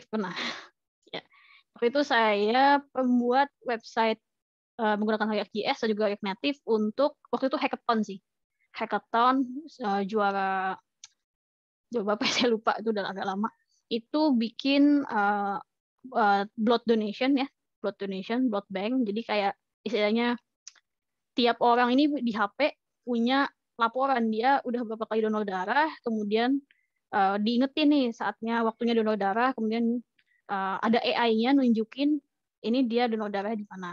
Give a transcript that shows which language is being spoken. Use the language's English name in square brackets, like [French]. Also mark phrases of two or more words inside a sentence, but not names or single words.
[Indonesian] Pernah. Ya. Waktu itu saya pembuat website menggunakan React.js dan juga React Native untuk, waktu itu hackathon sih. Hackathon juara apa saya lupa, itu udah agak lama. Itu bikin [English] blood donation [Indonesian] ya, [English] blood bank. [Indonesian] Jadi kayak istilahnya tiap orang ini di HP punya laporan dia udah berapa kali donor darah, kemudian diingetin nih saatnya waktunya donor darah, kemudian ada AI-nya nunjukin ini dia donor darah di mana.